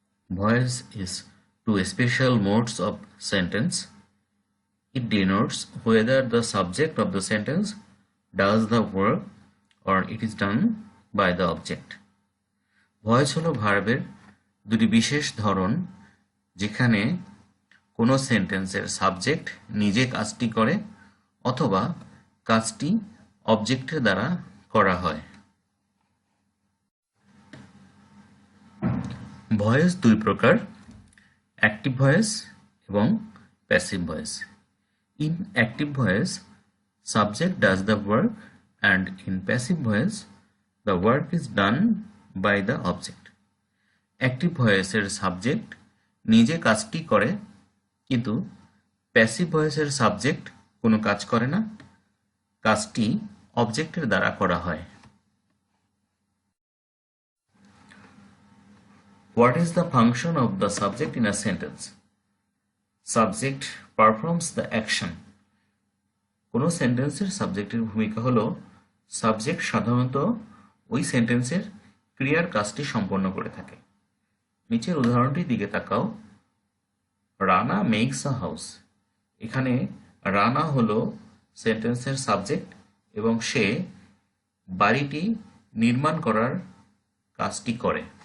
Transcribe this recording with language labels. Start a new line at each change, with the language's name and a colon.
English: Voice is two special modes of sentence. It denotes whether the subject of the sentence does the work or it is done by the object.
Bangla: Voice হলো ভার্বের দুটি বিশেষ ধরন যেখানে কোনো সেন্টেন্সের subject নিজে কাজটি করে অথবা কাজটি অবজেক্টের দ্বারা করা হয়। ভয়েস দুই প্রকার, অ্যাক্টিভ ভয়েস এবং passive voice.
English: In active voice subject does the work and in passive voice the work is done by the object.
Bangla: Active ভয়েসের সাবজেক্ট নিজে কাজটি করে, কিন্তু প্যাসিভ ভয়েসের সাবজেক্ট কোনো কাজ করে না, কাজটি অবজেক্টের দ্বারা করা হয়।
English: What is the function of the subject in a sentence? Subject performs the action.
Bangla: কোনো সেন্টেন্সের সাবজেক্টের ভূমিকা হলো সাবজেক্ট সাধারণত ওই সেন্টেন্সের ক্রিয়ার কাজটি সম্পন্ন করে থাকে। নিচের উদাহরণটির দিকে তাকাও।
English: Rana makes a house.
Bangla: এখানে রানা হলো সেন্টেন্সের সাবজেক্ট এবং সে বাড়িটি নির্মাণ করার কাজটি করে।